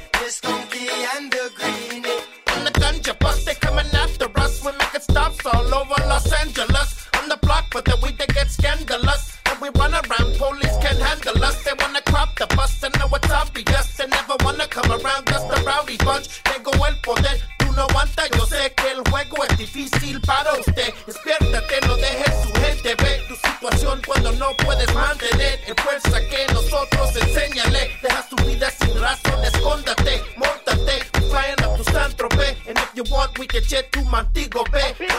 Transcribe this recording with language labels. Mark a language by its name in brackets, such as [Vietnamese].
[English] The skunky and the greenie. On the ganja bus, they coming after us. We're making stops all over Los Angeles. But the weed they get scandalous. And we run around, police can't handle us. They wanna crop the bus, they know it's obvious. They never wanna come around, just a rowdy bunch. [Spanish] Tengo el poder, tú no aguantas. Yo sé que el juego es difícil para usted. Despiértate, no dejes tu gente ver tu situación cuando no puedes mantener. En fuerza que nosotros enséñale. Dejas tu vida sin razón, escóndate, móntate. [English] We're flying up to San Tropez. And if you want, we can jet to Montego Bay.